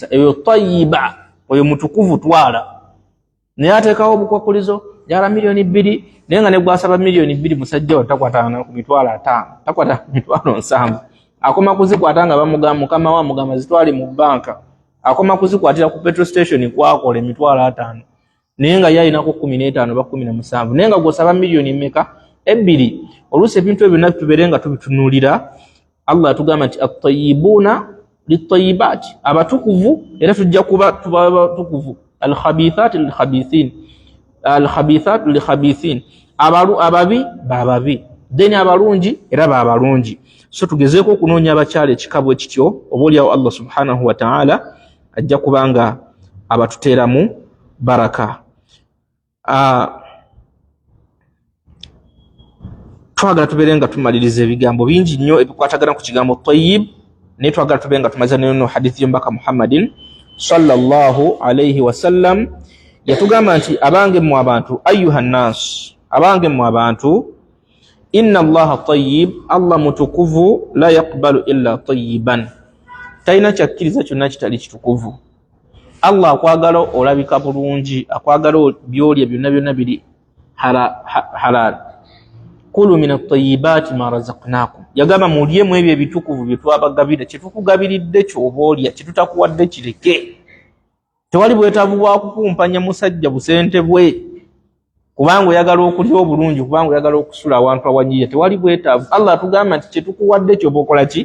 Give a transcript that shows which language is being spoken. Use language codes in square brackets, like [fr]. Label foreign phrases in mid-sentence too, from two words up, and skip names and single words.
[lg] Eyo tayyiba, oyo mutukuvu twala. Naye ateekawo obukwakulizo yala milioni 2 naye nga ne gwasaba milioni 2 musajja wa takwatana ku mitwalo 5 takwata ku mitwalo 7 akoma kuzikwata nga bamugamba mukama wa mugamba zitwali mu banka akoma kuzikwatira ku petrol station kwakola emitwalo 5 naye nga yayinako 15 ba 17 naye nga gwosaba milioni mmeka 2. Oluusi ebintu ebyo nabyo tubeerenga tubitunulira. Allah tugamba nti [ar] الطيبون للطيبات, [lg] abatukuvu era tujja kuba tubatukuvu, [ar] الخبيثات للخبيثين الخبيثات للخبيثين, [lg] ababi bababi, deni abalungi era babalungi. So tugezeeko okunoonya abakyala ekikabo ekityo oboolyawo Allah [ar] سبحانه وتعالى [lg] ajja kubanga abatuteeramu baraka. Twagala tubeerenga tumaliriza ebigambo bingi nnyo ebikwatagana ku kigambo tayyib, naye twagala tubeerenga tumaliza neno hadithi y'omubaka Muhammadin [ar] صلى الله عليه وسلم. [lg] Yatugamba nti abange mu abantu, [ar] أيها الناس, [lg] abange mu abantu, [ar] إن الله طيب, [lg] Allah mutukuvu, [ar] لا يقبل إلا طيبا, [lg] talina kyakkiriza kyonna kitali kitukuvu. Allah akwagala olabika bulungi, akwagala byolya byonna byonna biri halal. [ar] كلوا من الطيبات ما رزقناكم, [lg] yagamba mulyemu ebyo ebitukuvu bye twabagabira, kye tukugabiridde ky'oboolya, kye tutakuwadde kireke. Tewali bwetaavu bwa kukumpanya musajja busente bwe kubanga oyagala okulya obulungi, kubanga oyagala okusula awantu awanyiya, tewali bwetaavu. Allah atugamba nti kye tukuwadde ky'oba okola ki?